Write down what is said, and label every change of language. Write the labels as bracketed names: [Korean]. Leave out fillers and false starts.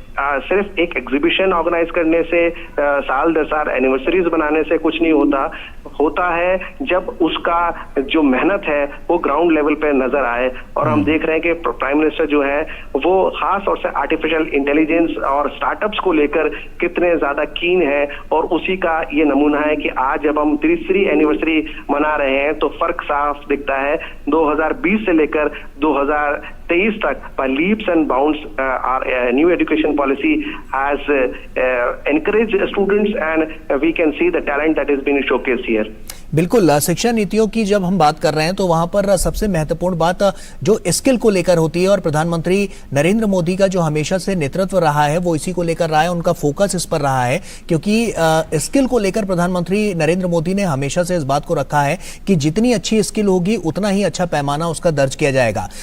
[Hindi] सिर्फ एक exhibition organise करने से, साल 10 साल एनिवर्सरीज बनाने से कुछ नहीं होता है जब उसका जो मेहनत है वो ग्राउंड लेवल पे नजर आए। और हम देख रहे हैं कि प्राइम मिनिस्टर जो है वो खास तौर से आर्टिफिशियल इंटेलिजेंस और स्टार्टअप्स को लेकर कितने ज्यादा कीन है, और उसी का ये नमूना है कि आज जब हम तीसरी एनिवर्सरी मना रहे हैं तो फर्क साफ दिखता है। [English] 2020 से लेकर 2023 तक by leaps and bounds our new education policy has encouraged students, and we can see the talent that is being showcased here. [Hindi] बिल्कुल, शिक्षा नीतियों की जब हम बात कर रहे हैं तो वहां पर सबसे महत्वपूर्ण बात जो स्किल को लेकर होती है, और प्रधानमंत्री नरेंद्र मोदी का जो हमेशा से नेतृत्व रहा है वो इसी को लेकर रहा है, उनका फोकस इस पर रहा है, क्योंकि स्किल को लेकर प्रधानमंत्री नरेंद्र मोदी ने हमेशा से इस बात को रखा है कि जितनी अच्छी स्किल होगी उतना ही अच्छा पैमाना उसका दर्ज किया जाएगा।